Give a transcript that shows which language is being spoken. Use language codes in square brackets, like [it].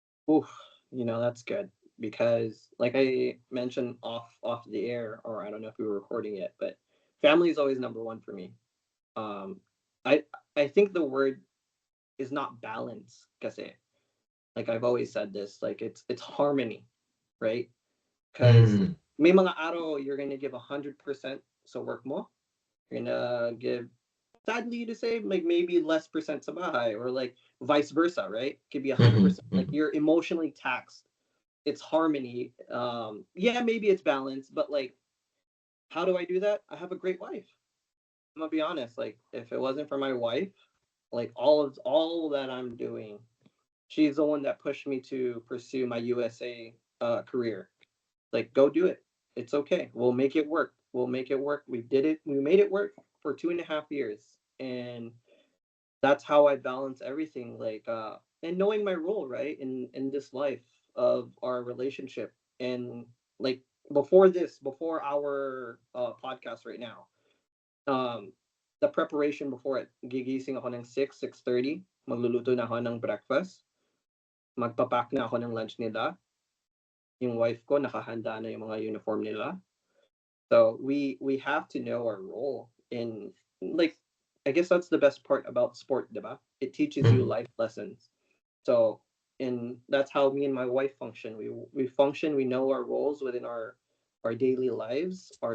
[en] oof, that's good because like I mentioned off the air, or I don't know if we were recording it, but family is always number one for me. um i I think the word is not balance [tl] kasi [en] like I've always said this, like it's harmony, right? Because Mm, [tl] may mga araw [en] you're gonna give 100% [tl] sa work mo. [en] You're gonna give, sadly to say, like maybe less percent [tl] sa bahay, [en] or like vice versa, right? Could be mhm, 100%. Like mhm. you're emotionally taxed. It's harmony. Yeah, maybe it's balance, but like, how do I do that? I have a great wife. I'm gonna be honest. Like, if it wasn't for my wife, like all that I'm doing, she's the one that pushed me to pursue my USA career. Like, go do it. It's okay. We'll make it work. We'll make it work. We did it. We made it work for 2.5 years, and that's how I balance everything. Like, and knowing my role, right, in this life of our relationship, and like before our podcast right now, um, the preparation before it, [tl] gigising ako ng 6:30, magluluto na ako ng breakfast. magpapack na ako ng lunch nila. Yung wife ko nakahanda na yung mga uniform nila. [en] So we have to know our role in, like, I guess that's the best part about sport, diba? It teaches you Mhm. life lessons. So, and that's how me and my wife function. We function. We know our roles within our daily lives, our